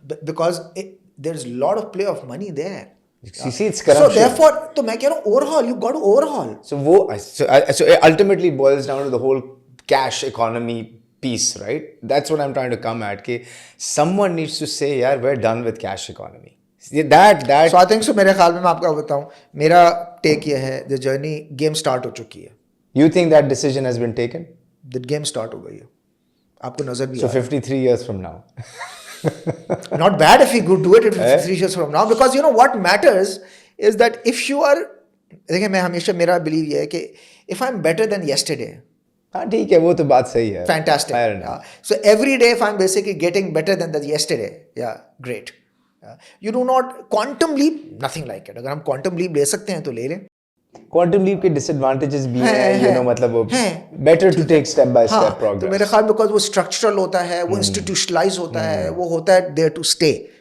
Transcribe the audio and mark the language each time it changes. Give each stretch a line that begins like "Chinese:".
English: Because there's a lot of play of money there. You see, it's corruption. So therefore,
Urdu: تو میں کہہ رہا ہوں
English: overhaul, you got to overhaul. So it ultimately boils down to the whole cash economy piece, right? That's what I'm trying to come at. कि someone needs to say, yeah, we're done with cash economy. That. So I think so.
Urdu: میرے خیال میں آپ کو بتاؤں, میرا ٹیک یہ ہے,
English: the journey game start
Urdu: ہو چکی ہے.
English: You think that decision has been taken? The game start
Urdu: ہو گئی ہے, آپ کو نظر بھی
English: So 53 years from now. Not bad if we could do it 53 years from now, because what matters is that if you are,
Urdu: دیکھیں میں ہمیشہ میرا بلیو یہ ہے کہ
English: if I'm better than yesterday,
Urdu: ہاں ٹھیک ہے, وہ تو بات صحیح ہے.
English: Fantastic. So every day if I'm basically getting better than the yesterday, yeah, great. You do not quantum leap, nothing like it.
Urdu: اگر ہم quantum leap لے سکتے ہیں تو لے لیں.
English: Quantum leap کے disadvantages
Urdu: بھی ہیں, مطلب
English: better to take step by step progress.
Urdu: تو میرے خیال میں because وہ structural ہوتا ہے, وہ institutionalize ہوتا ہے, وہ ہوتا ہے
English: there to stay.